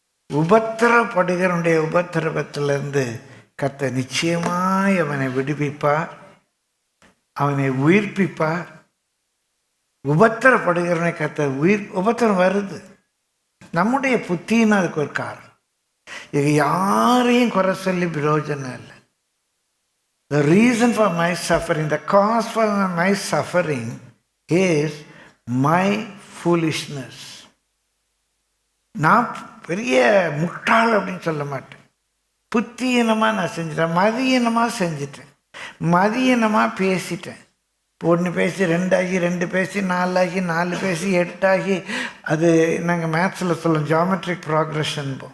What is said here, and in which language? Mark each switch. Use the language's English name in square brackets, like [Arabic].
[Tamil] உபத்திரப்படுகிறவனுடைய உபத்திரவத்திலிருந்து கர்த்தர் நிச்சயமாய் அவனை விடுவிப்பார், அவனை உயிர்ப்பிப்பார். உபத்திரப்படுகிறவனை கர்த்தர் உபத்திரம் வருது, நம்முடைய புத்தின்னு அதுக்கு ஒரு காரணம். இது யாரையும் குறை சொல்லி பிரயோஜனம் இல்லை. [English] The reason for my suffering, the cause for my suffering is my foolishness. [Tamil] நான் பெரிய முட்டாள் அப்படின்னு சொல்ல மாட்டேன். புத்தியீனமாக நான் செஞ்சிட்டேன், மதியீனமாக செஞ்சிட்டேன், மதியீனமாக பேசிட்டேன். ஒன்று பேசி 2 ஆகி, 2 பேசி 4 ஆகி, 4 பேசி 8 ஆகி, அது நாங்கள் மேத்ஸில் சொல்லுவோம் ஜியாமெட்ரிக் ப்ராக்ரெஷன்.